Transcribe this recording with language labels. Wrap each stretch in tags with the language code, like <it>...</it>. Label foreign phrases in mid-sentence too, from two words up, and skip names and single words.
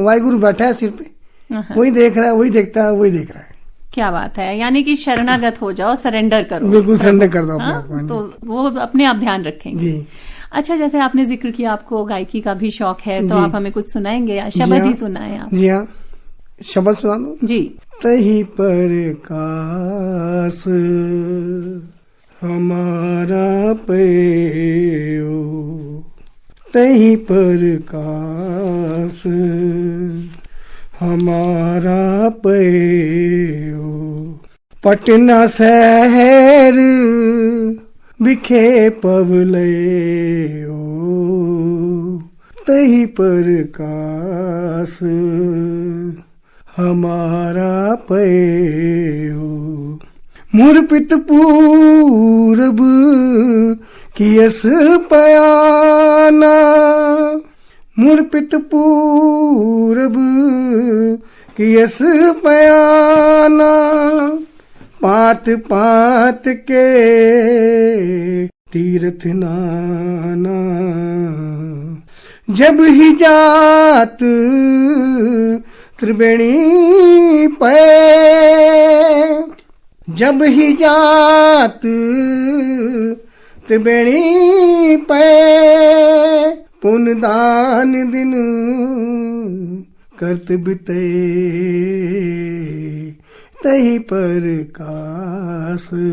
<hi>वाहिगुरु बैठा है सिर पे, वही देख रहा है, वही देखता है, वही देख रहा है। क्या बात है। यानी कि शरणागत हो जाओ, सरेंडर करो, बिल्कुल सरेंडर कर दो अपने। तो वो अपने आप ध्यान रखेंगे जी। अच्छा, जैसे आपने जिक्र किया आपको गायकी का भी शौक है, तो आप हमें कुछ सुनाएंगे या शब्द ही सुनाएं आप। जी हाँ, शब्द सुना दो जी।</hi> <bra>तही प्रकाश हमारा पेयो, तही प्रकाश हमारा पेयो, पटना शहर बिखे पवले तही प्रकाश हमारा पयो, मुरपित पूरब कियस पयाना, मुरपित पूरब कियस पयाना, पात पात के तीर्थ नाना, जब ही जात त्रिवेणी पे, जब ही जात त्रिवेणी पे, पुण्य दान दिन करत बिते, तही प्रकाश</bra>